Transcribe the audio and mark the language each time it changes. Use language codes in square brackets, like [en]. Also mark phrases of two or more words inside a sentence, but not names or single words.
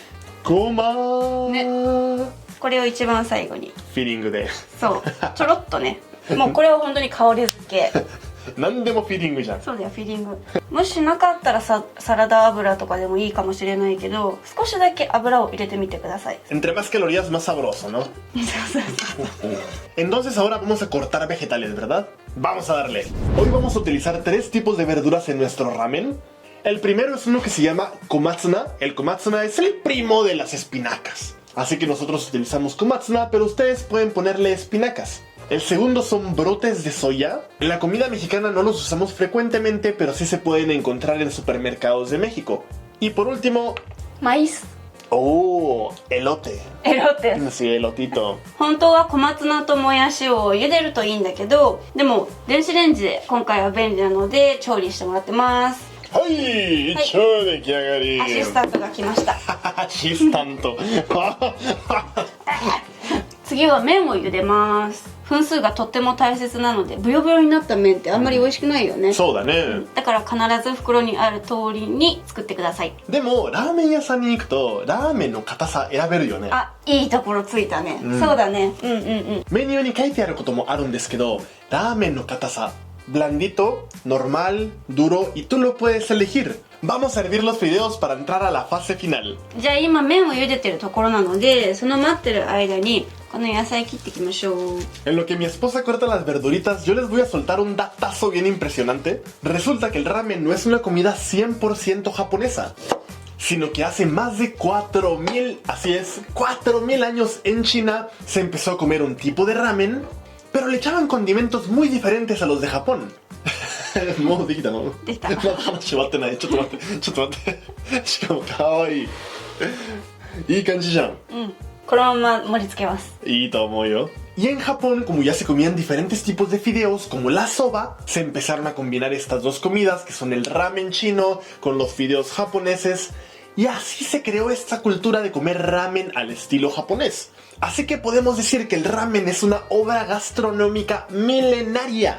[ja] ごまー、ね、これを一番最後にフィーリングで。そうちょろっとね。もうこれは本当に香り付け。何でもフィーリングじゃん。そうだよ、フィーリング。もしなかったらサラダ油とかでもいいかもしれないけど、少しだけ油を入れてみてください。 [es] Entre más calorías más sabroso, ¿no? [ja] そうそうそう。 [es] Entonces ahora vamos a cortar vegetales, ¿verdad? Vamos a darle. Hoy vamos a utilizar 3 tipos de verduras en nuestro ramen. El primero es uno que se llama komatsuna. El komatsuna es el primo de las espinacas, así que nosotros utilizamos komatsuna, pero ustedes pueden ponerle espinacas. El segundo son brotes de soya. En la comida mexicana no los usamos frecuentemente, pero sí se pueden encontrar en supermercados de México. Y por último... maíz. Oh, elote. エロテ。 Sí, elotito. [ja] 本当は小松菜ともやしを茹でるといいんだけど、でも電子レンジで今回は便利なので調理してもらってます。はい、超出来上がり。アシスタントが来ました。アシスタント。次は麺を茹でます。分数がとっても大切なので、ブヨブヨになった麺ってあんまり美味しくないよね。そうだね。だから必ず袋にある通りに作ってください。でもラーメン屋さんに行くとラーメンの硬さ選べるよね。あ、いいところついたね。そうだね。うんうんうん。メニューに書いてあることもあるんですけど、ラーメンの硬さ、 [es] blandito, normal, duro, y tú lo puedes elegir. Vamos a hervir los fideos para entrar a la fase final. [ja] じゃあ今麺を茹でてるところなので、その待ってる間にこの野菜切っていきましょう。 [es] En lo que mi esposa corta las verduritas, yo les voy a soltar un datazo bien impresionante. Resulta que el ramen no es una comida 100% japonesa, sino que hace más de 4000, así es, 4000 años en China se empezó a comer un tipo de ramen, pero le echaban condimentos muy diferentes a los de Japón. [ja] もうできたの？できた。まだ話終わってない。ちょっと待ってしかもかわいい。いい感じじゃん。うん。このまま盛り付けます。いいと思うよ。 [es] Y en Japón, como ya se comían diferentes tipos de fideos, como la soba, se empezaron a combinar estas dos comidas, que son el ramen chino con los fideos japoneses, y así se creó esta cultura de comer ramen al estilo japonés. Así que podemos decir que el ramen es una obra gastronómica milenaria.